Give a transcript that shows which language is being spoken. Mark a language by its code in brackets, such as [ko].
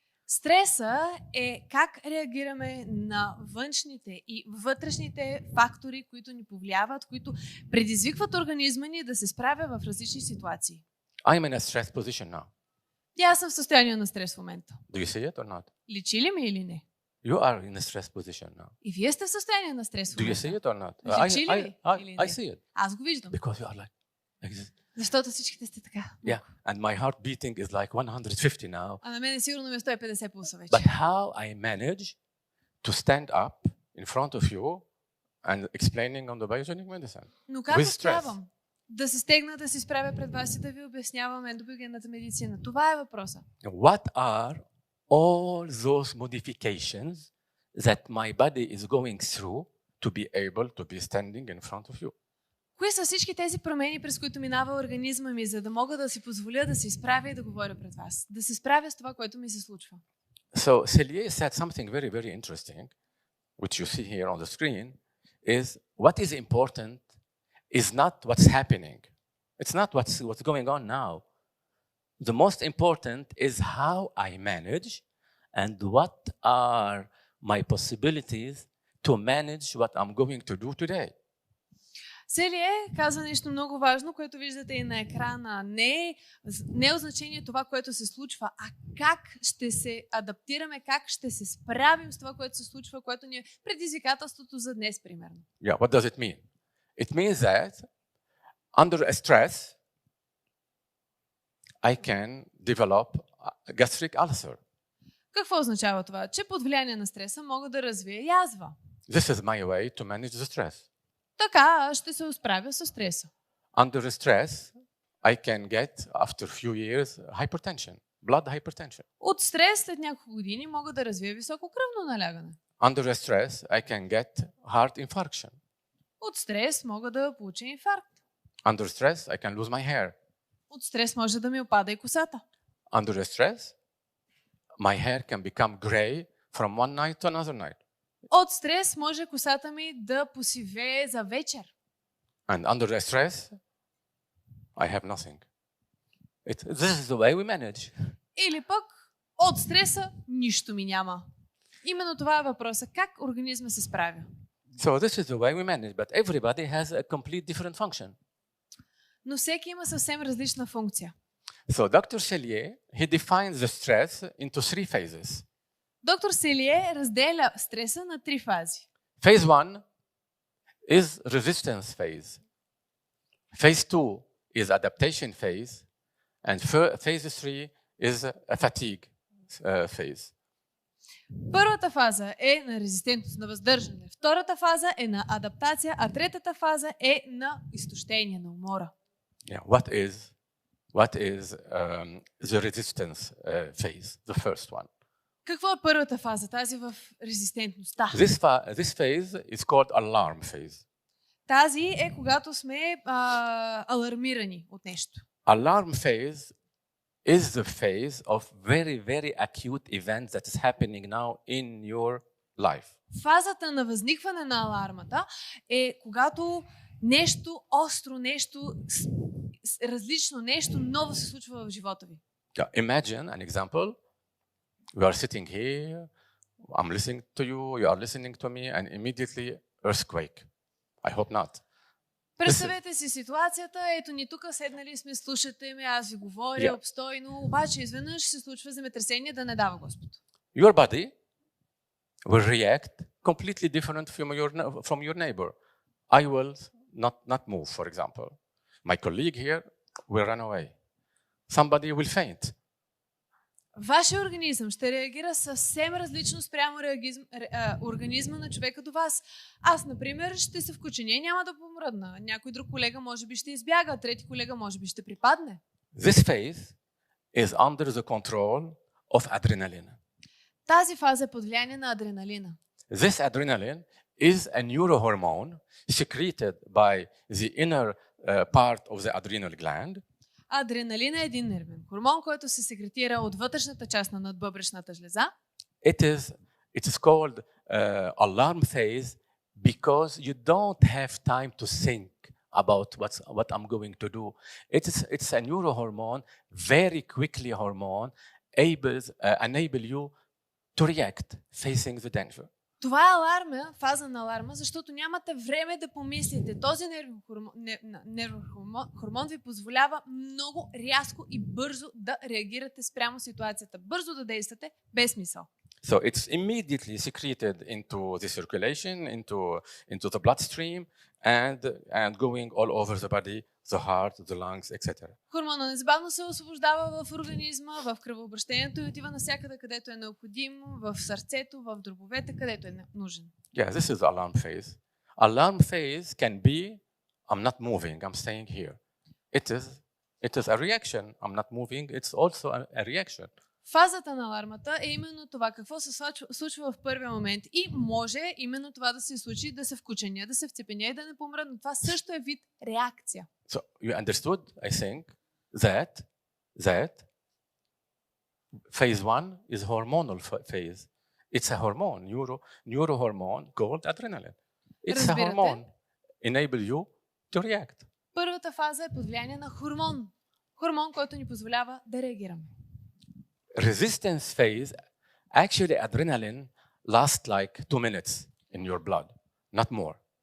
[bg] Стреса е как реагираме на външните и вътрешните фактори, които ни повлияват, които предизвикват организма ни да се справя в различни ситуации. [en] I'm in a stress position now. [bg] И аз съм в състояние на стрес в момента. [en] Do you see it or not? [bg] Личи ли ми или не? [en] You are in a stress position now. [bg] И вие сте в състояние на стрес в [en] Do you [bg] момента. [en] see it or not? [bg] Личи ли или [en] I [bg] не? [en] see it. [bg] Аз го виждам. [en] Because you are like this. [bg] Защото всичките сте така. [en] Yeah. And my heart beating is like 150 now. [bg] А на мен сигурно ми е 150 пулса вече. [en] But how I manage to stand up in front of you and explaining on the biogenic medicine? [bg] Но как [en] With [bg] успявам да се стегна, да се справя пред вас и да ви обяснявам ендобиогенната медицина? Това е въпроса. [en] What are all those modifications that my body is going through to be able to be standing in front of you? [bg] Кои са всички тези промени, през които минава организма ми, за да мога да си позволя да се изправя и да говоря пред вас? Да се справя с това, което ми се случва. [en] So Cellier said something very, very interesting, which you see here on the screen, is what is important is not what's happening. It's not what's going on now. The most important is how I manage and what are my possibilities to manage what I'm going to do today. [bg] Селие каза нещо много важно, което виждате и на екрана. Не е значение това, което се случва, а как ще се адаптираме, как ще се справим с това, което се случва, което ни е предизвикателството за днес, примерно. [en] Yeah, what does it mean? It means that under a stress, I can develop a gastric ulcer. [bg] Какво означава това? Че под влияние на стреса мога да развия язва. [en] This is my way to manage the stress. [bg] Така аз ще се справя с стреса. [en] Under stress, I can get, after few years, hypertension, blood hypertension. [bg] От стрес след няколко години мога да развия високо кръвно налягане. [en] Under stress, I can get heart infarction. [bg] От стрес мога да получа инфаркт. [en] Under stress, I can lose my hair. [bg] От стрес може да ми опада и косата. [en] Under stress, my hair can become gray from one night to another night. [bg] От стрес може косата ми да посивее за вечер. [en] And under stress, I have nothing. This is the way we manage. [bg] Или пък от стреса нищо ми няма. Именно това е въпросът. Как организма се справя? [en] So this is the way we manage, but everybody has a complete different function. [bg] Но всеки има съвсем различна функция. [en] So Dr. Cellier, he defines the stress into three phases. [bg] Доктор Селие разделя стреса на три фази. [en] Phase 1 is resistance phase. Phase 2 is adaptation phase. And phase 3 is a fatigue phase. [bg] Първата фаза е на резистентност, на въздържане. Втората фаза е на адаптация, а третата фаза е на изтощение, на умора. [en] Yeah, what is the resistance phase, the first one? [bg] Какво е първата фаза, тази в резистентността? [en] This phase is called alarm phase. [bg] Тази е когато сме алармирани от нещо. [en] Alarm phase is the phase of very, very acute events that is happening now in your life. [bg] Фазата на възникване на алармата е когато нещо остро, нещо различно, нещо ново се случва в живота ви. [en] Yeah, imagine an example. We are sitting here, I'm listening to you, you are listening to me, and immediately earthquake. I hope not. [bg] Представете си ситуацията, ето ни тук седнали сме, слушате ме, аз ви говоря обстойно, обаче изведнъж се случва земетресение, да не дава Господ. [en] Your body will react completely different from your neighbor. I will not move, for example. My colleague here will run away. Somebody will faint. [bg] Вашия организъм ще реагира съвсем различно спрямо организма на човека до вас. Аз, например, ще се вкученя, няма да помръдна. Някой друг колега може би ще избяга, трети колега може би ще припадне. [en] This phase is under the control of adrenaline. [bg] Тази фаза е под влияние на адреналина. [en] This adrenaline is a neurohormone secreted by the inner part of the adrenal gland. [bg] Адреналин е един нервен хормон, който се секретира от вътрешната част на надбъбречната жлеза. [en] It is called alarm phase because you don't have time to think about what I'm going to do. It's a neurohormone, very quickly hormone, enable you to react facing the danger. [bg] Това е аларма, фаза на аларма, защото нямате време да помислите. Този нервен хормон ви позволява много рязко и бързо да реагирате спрямо ситуацията. Бързо да действате, без мисъл. [en] So it's immediately secreted into the circulation, into the bloodstream, and going all over the body, the heart, the lungs, etc. [bg] Хормона незабавно се освобождава в организма, в кръвообращението и отива навсякъде, където е необходимо, в сърцето, в дробовете, където е нужен. [en] Yeah, this is the alarm phase. Alarm phase can be, I'm not moving, I'm staying here. It is a reaction. I'm not moving, it's also a reaction. [bg] Фазата на алармата е именно това, какво се случва в първия момент. И може именно това да се случи, да се вкученя, да се вцепеня и да не помра, но това също е вид реакция. [en] So you understood, I think, that phase 1 is hormonal phase. It's a hormone, neurohormone called adrenaline. It's a hormone, enable you to react. [bg] Първата фаза е под влияние на хормон. Хормон, който ни позволява да реагираме. [en] Resistance phase, actually adrenaline lasts like 2 minutes in your blood, not more.